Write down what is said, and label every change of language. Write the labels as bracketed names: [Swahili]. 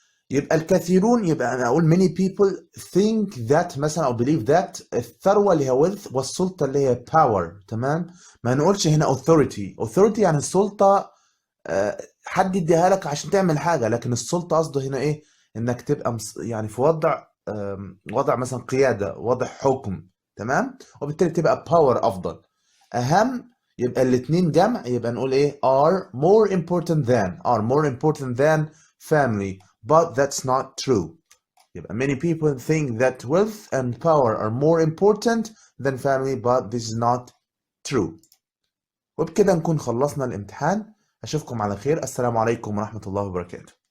[Arabic] يبقى الكثيرون، يبقى أنا أقول [English] many people think that [Arabic] مثلا أو [English] believe that [Arabic] الثروة اللي هي wealth والسلطة اللي هي power. تمام؟ ما نقولش هنا authority يعني السلطة حد يديها لك عشان تعمل حاجة، لكن السلطة قصده هنا ايه؟ انك تبقى يعني في وضع مثلا قيادة، وضع حكم، تمام؟ وبالتالي تبقى باور افضل. اهم يبقى الاتنين جمع، يبقى نقول ايه؟ [English] are more important than family, but that's not true. يبقى many people think that wealth and power are more important than family, but this is not true. [Arabic] وبكده نكون خلصنا الامتحان. أشوفكم على خير. السلام عليكم ورحمة الله وبركاته.